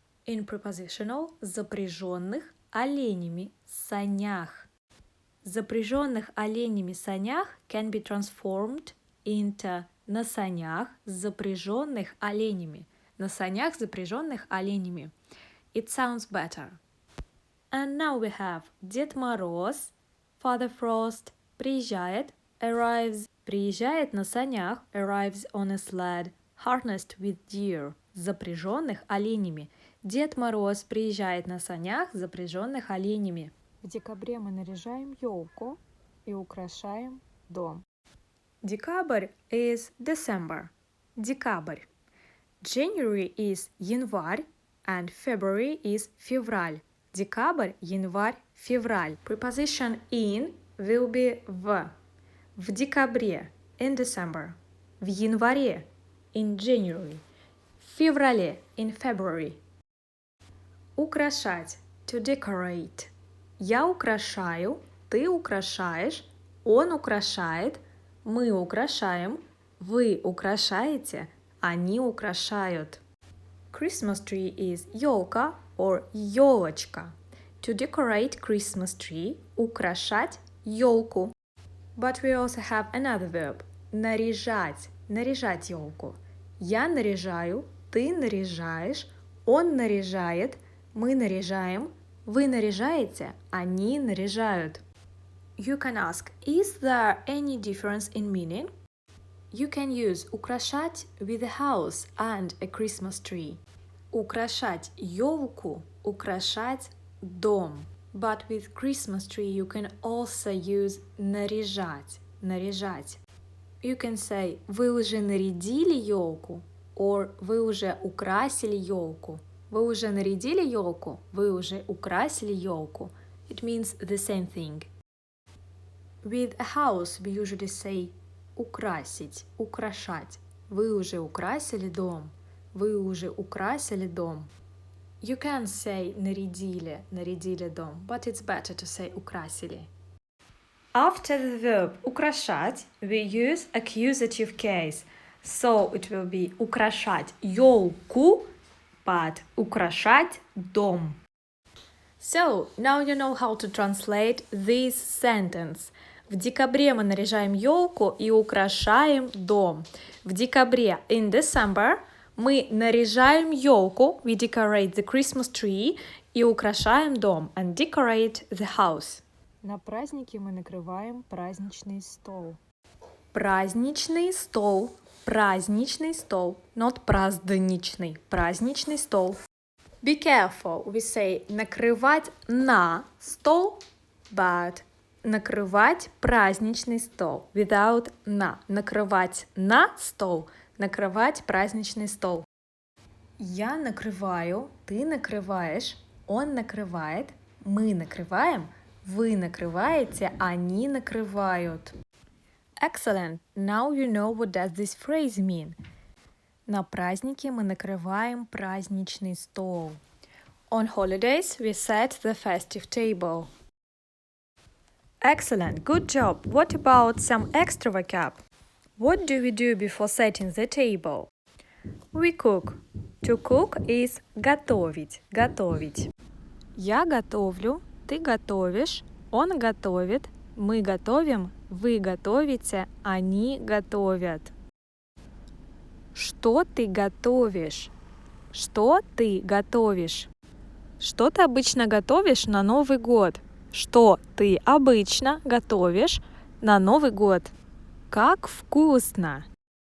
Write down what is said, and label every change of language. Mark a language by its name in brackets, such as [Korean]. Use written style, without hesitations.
[English] In prepositional [Russian] запряженных оленями санях. Запряженных оленями санях [English] can be transformed into [Russian] на санях, запряженных оленями. На санях, запряженных оленями. [English] It sounds better. And now we have Дед Мороз, Father Frost, [Russian] приезжает, [English] arrives, [Russian] приезжает на санях, [English] arrives on a sled, harnessed with deer, [Russian] запряженных оленями. Дед Мороз приезжает на санях, запряженных оленями. В декабре мы наряжаем елку и украшаем дом. [English] Декабрь is December. Декабрь. January is [Russian] январь, [English] and February is [Russian] февраль. Декабрь, январь, февраль. [English] Preposition in will be в. [Russian] В декабре, [English] in December. [Russian] В январе, [English] in January. [Russian] В феврале, [English] in February. [Russian] Украшать, [English] to decorate. [Russian] Я украшаю, ты украшаешь, он украшает, мы украшаем, вы украшаете, они украшают. [English] Christmas tree is ёлка or ёлочка. To decorate Christmas tree – [Russian] украшать ёлку. [English] But we also have another verb – [Russian] наряжать, наряжать ёлку. Я наряжаю, ты наряжаешь, он наряжает, мы наряжаем, вы наряжаете, они наряжают. [English] You can ask, is there any difference in meaning? You can use [Russian] украшать [English] with a house and a Christmas tree. [Russian] Украшать ёлку, украшать дом. [English] But with Christmas tree you can also use [Russian] наряжать, наряжать. [English] You can say [Russian] вы уже нарядили ёлку or вы уже украсили ёлку. Вы уже нарядили ёлку, вы уже украсили ёлку. [English] It means the same thing. With a house we usually say [Russian] украсить, украшать. Вы уже украсили дом. Вы уже украсили дом. [English] You can say [Russian] нарядили, нарядили дом, [English] but it's better to say [Russian] украсили. [English] After the verb [Russian] украшать, [English] we use accusative case. So it will be [Russian] украшать ёлку, [English] but [Russian] украшать дом. [English] So, now you know how to translate this sentence. [Russian] В декабре мы наряжаем ёлку и украшаем дом. В декабре, [English] in December, [Russian] мы наряжаем ёлку, [English] we decorate the Christmas tree, [Russian] и украшаем дом, [English] and decorate the house. [Russian] На празднике мы накрываем праздничный стол. Праздничный стол, праздничный стол, [English] not [Russian] праздничный, праздничный стол. [English] Be careful, we say [Russian] накрывать на стол, [English] but [Russian] накрывать праздничный стол [English] without [Russian] на. Накрывать на стол, накрывать праздничный стол. Я накрываю, ты накрываешь, он накрывает, мы накрываем, вы накрываете, они накрывают. [English] Excellent! Now you know what does this phrase mean. [Russian] На празднике мы накрываем праздничный стол. [English] On holidays we set the festive table. Excellent, good job. What about some extra vocab? What do we do before setting the table? We cook. To cook is [Russian] готовить, готовить. Я готовлю, ты готовишь, он готовит, мы готовим, вы готовите, они готовят. Что ты готовишь? Что ты готовишь? Что ты обычно готовишь на Новый год? Что ты обычно готовишь на Новый год? Как вкусно!